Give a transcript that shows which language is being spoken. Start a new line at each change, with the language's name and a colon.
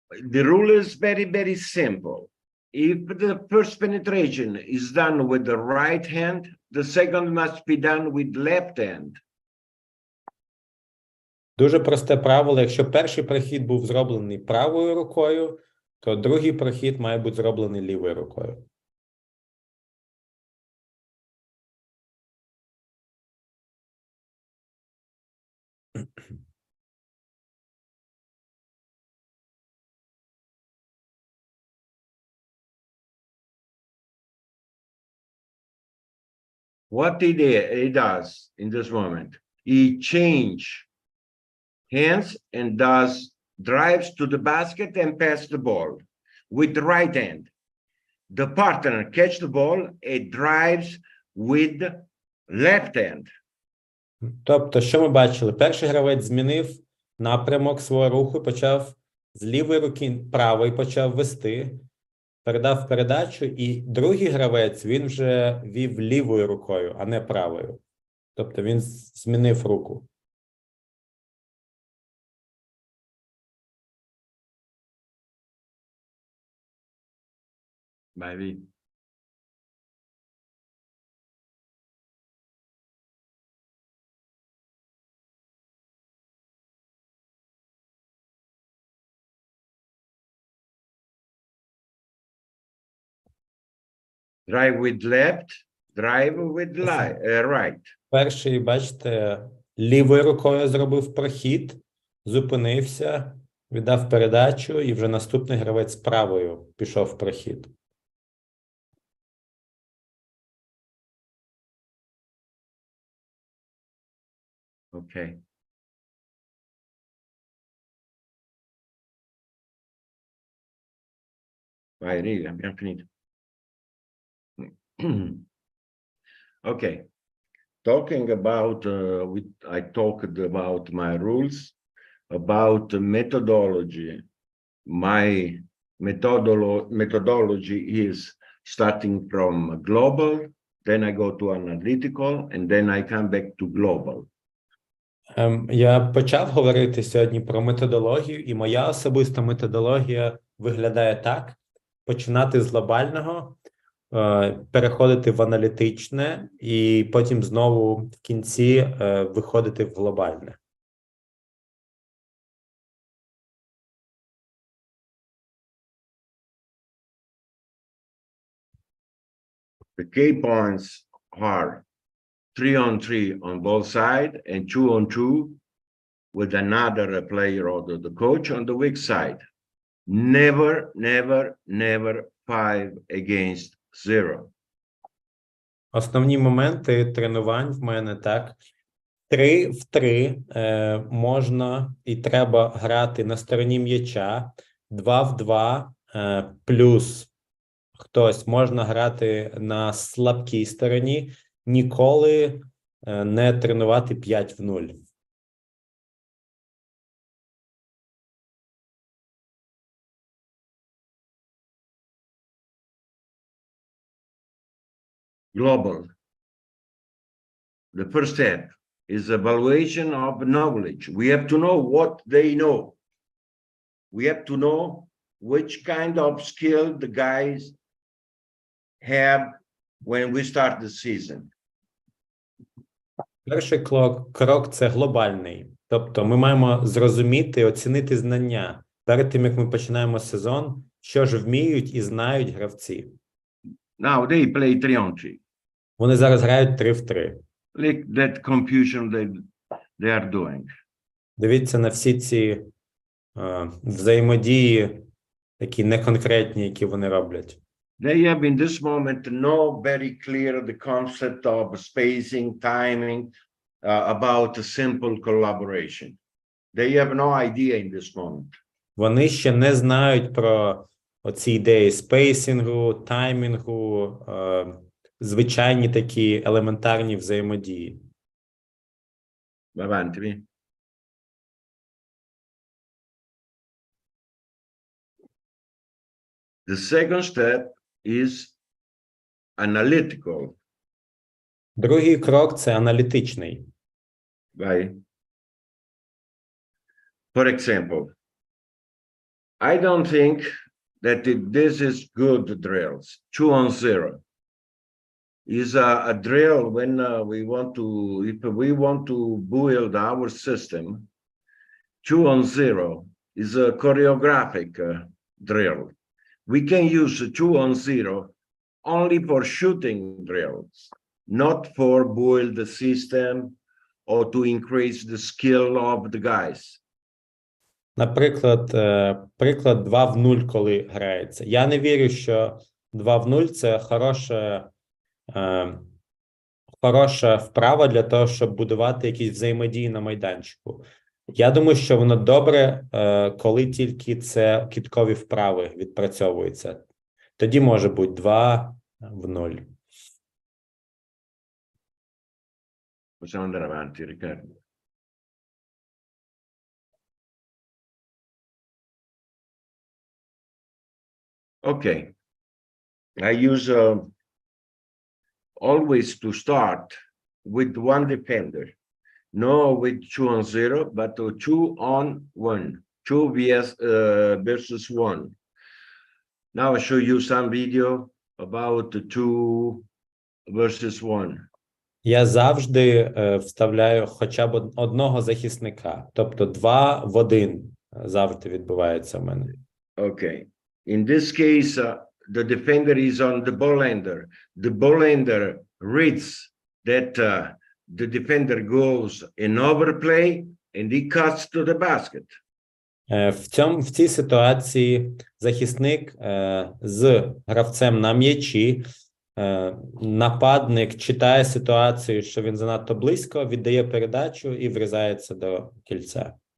English: The rule is very, very simple. If the first penetration is done with the right hand, the second must be done with left hand.
Ukrainian: Дуже просте правило. Якщо перший прохід був зроблений правою рукою, то другий прохід має бути зроблений лівою рукою.
English: What he does in this moment, he change hands and drives to the basket and pass the ball with the right hand. The partner catch the ball and drives with left hand.
Ukrainian: Тобто, що ми бачили? Перший гравець змінив напрямок свого руху, почав з лівої руки правий почав вести, передав передачу, і другий гравець, він вже вів лівою рукою, а не правою. Тобто він змінив руку.
English: Maybe. Drive with left, drive with right.
Ukrainian: Перший, бачите, лівою рукою зробив прохід, зупинився, віддав передачу, і вже наступний гравець правою пішов в прохід.
English: Okay.
Italian: Vai, riga, abbiamo finito.
English: Okay. Talking about, I talked about my rules, about methodology. My methodology is starting from global, then I go to analytical, and then I come back to global.
Ukrainian: Я почав говорити сьогодні про методологію, і моя особиста методологія виглядає так: починати з глобального, переходити в аналітичне, і потім знову в кінці виходити в глобальне.
English: The key points are 3-on-3 on both sides and 2-on-2 with another player or the coach on the weak side. Never, never, never 5 against 0.
Ukrainian: Основні моменти тренувань в мене так. 3 в 3 можна і треба грати на стороні м'яча. 2 в 2 плюс хтось можна грати на слабкій стороні. Ніколи не тренувати 5 в 0.
English: Global. The first step is evaluation of knowledge. We have to know what they know. We have to know which kind of skill the guys have when we start the season.
Ukrainian: Перший крок – це глобальний. Тобто ми маємо зрозуміти, оцінити знання перед тим, як ми починаємо сезон, що ж вміють і знають гравці.
English: Now they play 3-on-3.
Ukrainian: Вони зараз грають 3 в 3.
English: Like that confusion they are doing.
Ukrainian: Дивіться на всі ці взаємодії, такі неконкретні, які вони роблять.
English: They have in this moment no very clear the concept of spacing, timing, about a simple collaboration. They have no idea in this moment.
Ukrainian: Вони ще не знають про оці ідеї спейсингу, таймінгу, звичайні такі елементарні взаємодії.
Italian: Avanti.
English: The second step is analytical.
Ukrainian: Другий крок – це аналітичний.
English: Right? For example, I don't think that this is good drills. 2-on-0 is a drill when if we want to build our system. 2-on-0 is a choreographic drill. We can use 2-on-0 only for shooting drills, not for build the system or to increase the skill of the guys.
Ukrainian: Наприклад, приклад 2 в 0, коли грається. Я не вірю, що 2 в 0 – це хороша вправа для того, щоб будувати якісь взаємодії на майданчику. Я думаю, що воно добре, коли тільки це кидкові вправи відпрацьовуються. Тоді може бути 2 в 0.
Italian: Possiamo andare avanti, Riccardo.
English: Okay. I use always to start with one defender. No with 2-0, but 2-on-1. 2 versus 1. Now I show you some video about the 2 versus 1.
Ukrainian: Я завжди вставляю хоча б одного захисника. Тобто 2 в 1 завжди відбувається в мене.
English: Okay. In this case, the defender is on the ball handler. The ball handler reads that the defender goes in overplay and he cuts to the basket.
Ukrainian: В цій ситуації захисник з гравцем на м'ячі, нападник читає ситуацію, що він занадто близько, віддає передачу і врізається до кільця.